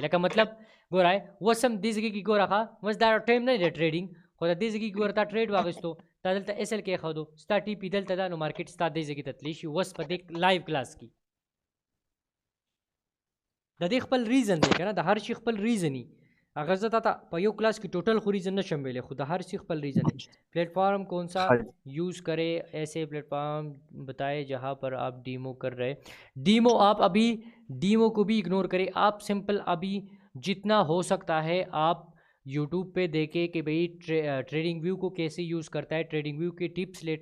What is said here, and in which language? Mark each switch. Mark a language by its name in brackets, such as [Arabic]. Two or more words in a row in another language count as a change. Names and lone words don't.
[Pashto] لکه مطلب ګوره اوس هم دې ځای کې ګوره ښه اوس دا ټایم نه دی ټریډینګ، خو د دې ځای کې ګوره تا ټریډ واخیستو، تا دلته ایس ایل کې ایښودو، ستا ټي پي دلته ده، نو مارکیټ ستا دې ځای کې ته تللی شي. اوس په دې [English] live class [Pashto] کې د دې خپل ریزن دی که نه، د هر شي خپل ریزن وي. اگر زه تا په یو کلاس کې ټوټل خو ریزن نشم ویلی، خو د هر شي خپل ریزن ہے. [Urdu] پلیٹ فارم کون سا یوز کرے، ایسے پلیٹ فارم بتائے جہاں پر آپ ڈیمو کر رہے. ڈیمو آپ ابھی ڈیمو کو بھی اگنور کریں، آپ سمپل ابھی جتنا ہو سکتا ہے آپ یوٹیوب پہ دیکھیں کہ بھئی ٹریڈنگ ویو کو کیسے یوز کرتا ہے، ٹریڈنگ ویو کے ٹپس لے.